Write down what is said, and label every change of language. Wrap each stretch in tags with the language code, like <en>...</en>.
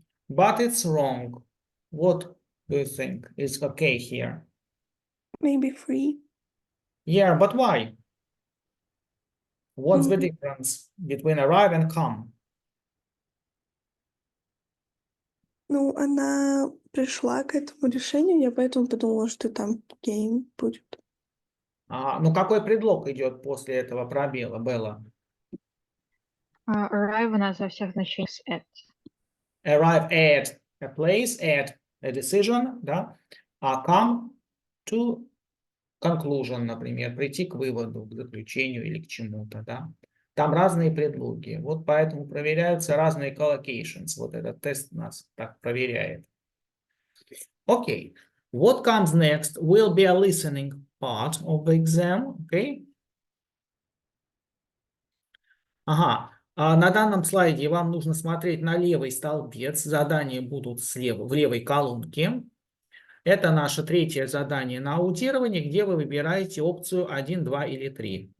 <en>But it's wrong. What do you think is okay here? Maybe 3. Yeah, but why? What's the Мгм. difference between arrive and come?</en> <ru>Ну, она пришла к этому решению, я поэтому подумала, что там game будет. Ну какой предлог идет после этого пробела, Белла?</ru> <en>Arrive</en> <ru>у нас во всех значениях с</ru> <en>at. Arrive at a place, at a decision,</en> <ru>да? А</ru> <en>come to conclusion,</en> <ru>например, прийти к выводу, к заключению или к чему-то, да? Там разные предлоги. Вот поэтому проверяются разные</ru> <en>collocations.</en> <ru>Вот этот тест нас так проверяет.</ru> <en>Okay. What comes next will be a listening part of the exam, okay?</en> <ru>На данном слайде вам нужно смотреть на левый столбец. Задания будут слева, в левой колонке. Это наше третье задание на аудирование, где вы выбираете опцию 1, 2 или 3.</ru>